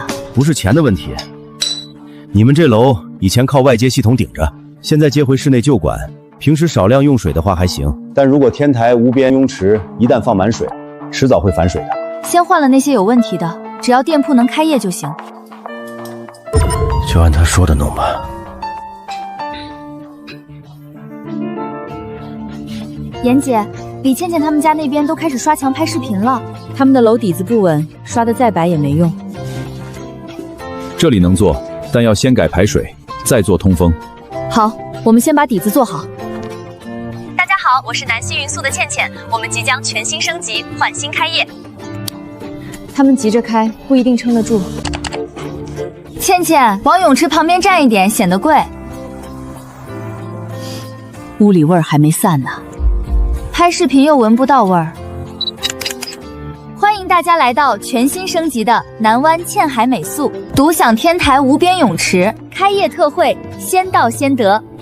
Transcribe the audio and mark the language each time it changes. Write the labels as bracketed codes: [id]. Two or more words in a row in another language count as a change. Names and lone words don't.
[zh] 不是錢的問題。你們這樓以前靠外接系統頂着，現在接回室內舊管，平時少量用水的話還行，但如果天台無邊泳池一旦放滿水，遲早會反水的。先換了那些有問題的，只要店鋪能開業就行。就按他說的弄吧。妍姐，李倩倩他们家那边都开始刷墙拍视频了。他们的楼底子不稳，刷得再白也没用。这里能做，但要先改排水，再做通风。好，我们先把底子做好。大家好，我是南溪云素的倩倩，我们即将全新升级，焕新开业。他们急着開，不一定撐得住。倩倩，往泳池旁邊站一點，顯得貴。屋裡味兒還沒散呢，拍視頻又聞不到味兒。歡迎大家來到全新升級的南灣倩海美素，獨享天台無邊泳池，開業特惠，先到先得。